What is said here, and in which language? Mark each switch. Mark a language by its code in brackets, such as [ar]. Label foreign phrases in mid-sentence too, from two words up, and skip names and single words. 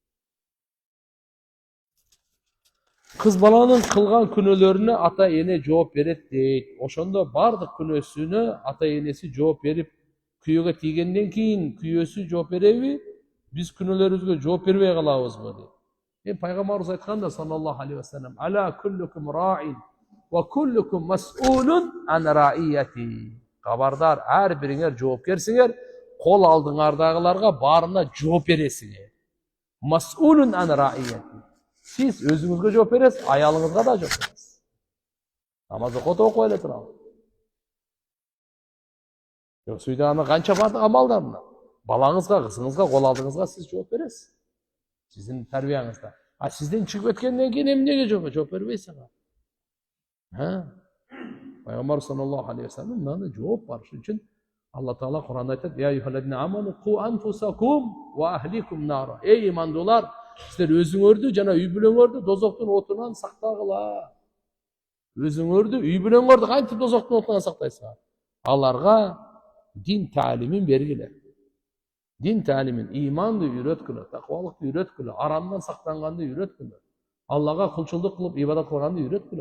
[ky] Кыз баланын кылган күнөөлөрүнө ата эне жооп берет дейт. Ошондо бардык күнөөсүнө ата энеси жооп берип, күйөөгө тийгенден кийин күйөөсү жооп береби? Биз күнөөлөрүбүзгө жооп бербей калабызбы дейт. Пайгамбарыбыз айтканда [ar] صلى الله عليه وسلم: "ألا كلكم راع وكلكم مسؤول عن رعيته." [ky] Кабардар, ар бириңер жоопкерсиңер, кол алдыңардагыларга баарына жооп бересиңер. [ar] مسؤول عن رعيته. [ky] Siz özünüzge жооп бересиз, аялыңызга да жооп бересиз. Намаз окуп эле турабы? Жок, сүйдө аны канча бардык амалдарына. Балаңызга, кызыңызга, кол алдыңызга сиз жооп бересиз. Сиздин тарбияңызда. А сизден чыгып кеткенден кийин эмнеге жооп бербейсиң? Пайгамбар [ar] صلى الله عليه وسلم [ky] мындай жооп бар. Ошон үчүн Алла Таала Куранда айтат: [ar] "يا أيها الذين آمنوا قوا أنفسكم وأهليكم نارا." [ky] Эй имандуулар, сиздер өзүңөрдү жана үй бүлөңөрдү дозоктун отунан сактагыла. Өзүңөрдү, үй бүлөңөрдү кантип дозоктун отунан сактайсыңар? Аларга дин таалимин бергиле. Дин таалимин, иманды үйрөткүлө, таквалыкты үйрөткүлө, арамдан сактанганды үйрөткүлө, Аллага кулчулдук кылып ибадат кылганды үйрөткүлө.